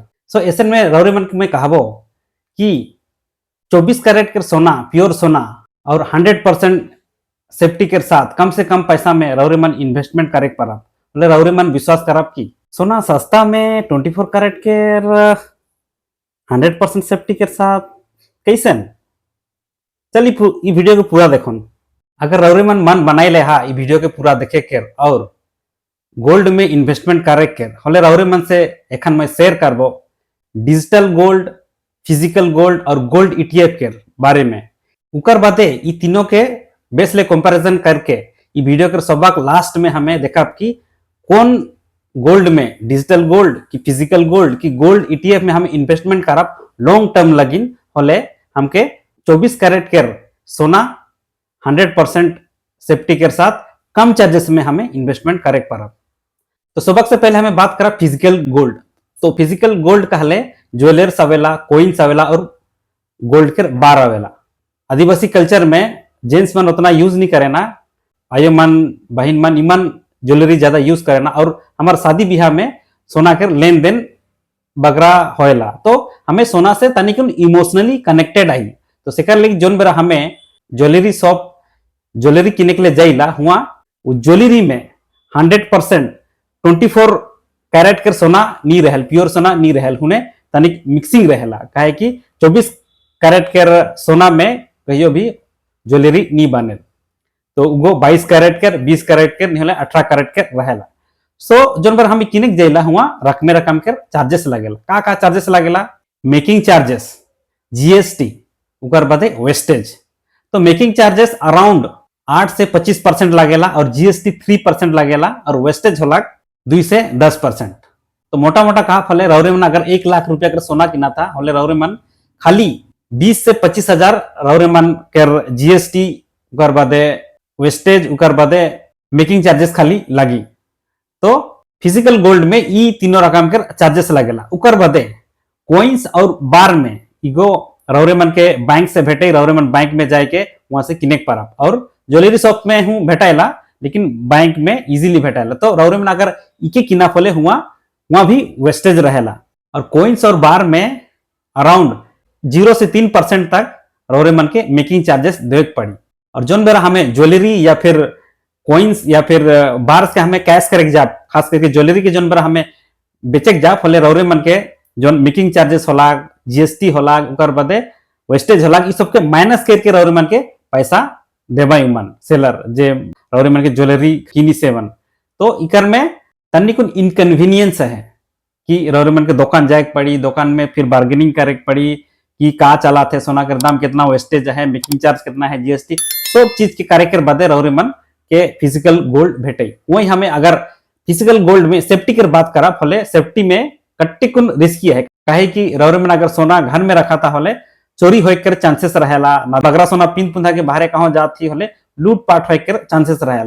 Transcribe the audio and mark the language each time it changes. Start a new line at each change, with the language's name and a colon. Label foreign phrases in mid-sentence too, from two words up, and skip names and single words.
Sadri: सो ऐसे में रौरे मन में कहबो कि 24 कैरेट के सोना प्योर सोना और 100% सेफ्टी के साथ कम से कम पैसा में रौरे मन इन्वेस्टमेंट करे पर बोले रौरे मन विश्वास करब की सोना सस्ता में 24 कैरेट के 100% सेफ्टी के साथ कैसे चल ई वीडियो को पूरा देखो। अगर रौरे मन बनाई ले हा ई वीडियो के पूरा देखे के और गोल्ड में इन्वेस्टमेंट करे के हले रौरे मन से एखन मैं शेयर करबो
English: digital gold, physical gold
Sadri: और
English: gold ETF
Sadri: के बारे में। उकर बादे ई तीनों के बेस ले कंपैरिजन करके ई वीडियो के सबक लास्ट में हमें देखब कि कौन गोल्ड में
English: digital gold
Sadri: की
English: physical gold
Sadri: की
English: gold ETF
Sadri: में हम इन्वेस्टमेंट करब
English: long term
Sadri: लगिन होले हमके 24 कैरेट के सोना 100% सेफ्टी के साथ कम चार्जेस में हमें इन्वेस्टमेंट करे परब। तो सबक से पहले हमें बात करा
English: physical gold.
Sadri: तो
English: physical gold
Sadri: कहले ज्वेलर्स आवेला, कोइंस आवेला और गोल्ड के बार आवेला। आदिवासी कल्चर में जेंट्स मन उतना यूज नहीं करे ना, आयो मन बहन मन इमन ज्वेलरी ज्यादा यूज करे ना और हमार शादी ब्याह में सोना के लेन देन बगरा होएला। तो हमें सोना से तनिक
English: emotionally connected
Sadri: आई। तो सेकर लगी जोन बेरा हमें
English: jewellery shop
Sadri: ज्वेलरी किने के लिए जाइला हुआ वो ज्वेलरी में 100% 24 कैरेट के सोना नहीं रहल, प्योर सोना नहीं रहल, हुने तनिक मिक्सिंग रहेला। काहे कि 24 कैरेट के सोना में कहियो भी ज्वेलरी नहीं बने। तो वो 22 कैरेट के 20 कैरेट के नहीं 18 कैरेट के रहेला। सो जोन बार हम किने जाइला हुआ रकमे रकम के चार्जेस लगेला। का चार्जेस लगेला?
English: making charges, GST,
Sadri: उकर बादे
English: वेस्टेज।
Sadri: तो
English: making charges
Sadri: अराउंड 8 से 25% लगेला और जीएसटी 3% लगेला और वेस्टेज होला 2 से 10%। तो मोटा मोटा कहा फले रौरे मन अगर 1 लाख रुपया का सोना किना था होले रौरे मन खाली 20 से 25 हजार रौरे मन के जीएसटी उकर बादे वेस्टेज उकर बादे
English: making charges
Sadri: खाली लगी। तो फिजिकल गोल्ड में ई तीनों रकम के चार्जेस लगेला। उकर बादे कोइंस और बार में इगो रौरे मन के बैंक से भेटे, रौरे मन बैंक में जाके वहां से किने परब और
English: jewellery shop
Sadri: में हूँ भेटाइला लेकिन बैंक में इजीली भेटाइला। तो रौरे मन अगर इके किना फले हुआ वहां भी वेस्टेज रहेला। और कोइंस और बार में अराउंड 0 से 3% तक रौरे मन के
English: making charges
Sadri: देवे पड़ी। और जोन बेरा हमें ज्वेलरी या फिर कोइंस या फिर बार से हमें कैश करे जा, खास करके ज्वेलरी के जोन बेरा हमें बेचे जा फले रौरे मन के जो
English: making charges
Sadri: होला, जीएसटी होला, उकर बादे वेस्टेज होला, ई सब के माइनस करके रौरे मन के पैसा देबा मन सेलर जे रौरे मन के ज्वेलरी किनी सेवन। तो इकर में तन्नी कुन इनकन्वीनियंस है कि रौरे मन के दुकान जाए पड़ी, दुकान में फिर बार्गेनिंग करे पड़ी कि का चला थे, सोना के दाम कितना, वेस्टेज है,
English: making charge
Sadri: कितना है, जीएसटी सब चीज के करे कर बादे रौरे मन के फिजिकल गोल्ड भेटे। वही हमें अगर
English: physical gold
Sadri: में सेफ्टी की बात करा फले सेफ्टी में कट्टिकुन रिस्की है। काहे कि रौरे मन अगर सोना घर में रखा था होले चोरी होए कर चांसेस रहेला ना, बगरा सोना पिन पुंधा के बाहर कहाँ जाती होले लूटपाट होए कर चांसेस रहेला।